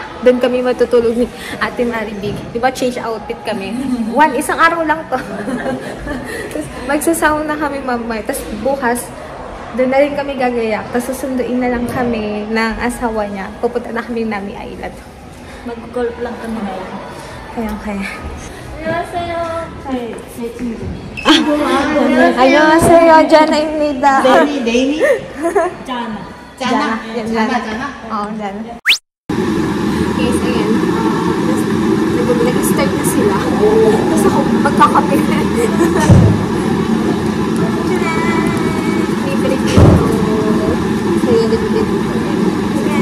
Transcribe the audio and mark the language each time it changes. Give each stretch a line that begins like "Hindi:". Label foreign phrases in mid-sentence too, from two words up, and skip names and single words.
Filipino: Doon kami matutulog ni Ate Maribik. Diba
English: change outfit
Filipino: kami? Isang araw lang to. Magsasauna kami mamaya. Tapos bukas, doon na rin kami gagayak. Tapos susunduin na lang kami ng asawa niya. Pupunta na kami Nami Island. Mag-golf lang kami ngayon. Kaya.
Korean: 안녕하세요. 제 친구. 안녕하세요. 자나입니다. 네이미? 짜나. 짜나?
Filipino: Jana. Oo, Jana. Guys, ayan. Nag-start na sila. Tapos ako magkakape. Favorite ko. Saya dito. Ayan.